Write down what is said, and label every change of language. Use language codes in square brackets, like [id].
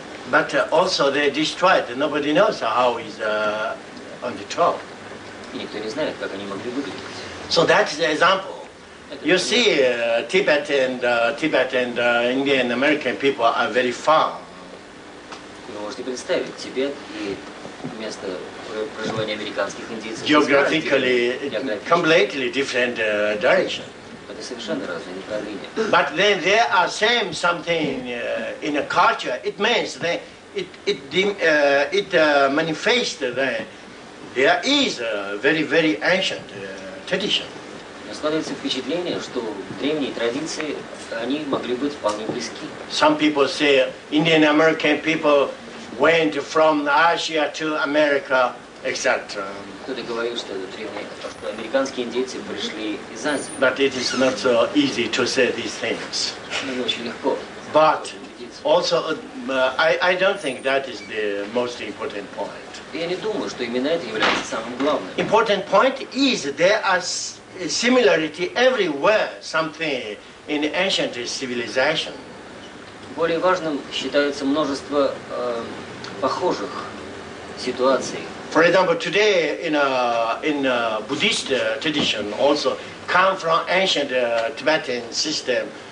[en] But also they destroyed. Nobody knows how is on the top. [ru] И никто не знает, как они могли выглядеть. [en] So that's the example. You see, Tibet and Indian American people are very far. [ru] Вы можете представить Тибет и место проживания американских индейцев. [en] Geographically, completely different direction. [ru] Это совершенно разные направления. [en] But then there are same something in a culture. It means that it manifests that there is a very, very ancient tradition. [ru] Но складывается впечатление, что древние традиции, они могли быть вполне близки. [en] Some people say Indian American people went from Asia to America, etc. [ru] Кто-то говорит, что американские индейцы пришли из Азии. [en] But it is not so easy to say these things. [ru] Но не очень легко. [en] But also, I don't think that is the most important point. [ru] Я не думаю, что именно это является самым главным. [en] Important point is there are similarity everywhere, something in ancient civilization. [ru] Более важным считается множество похожих ситуаций. [en] For example, today in Buddhist tradition also come from ancient Tibetan system.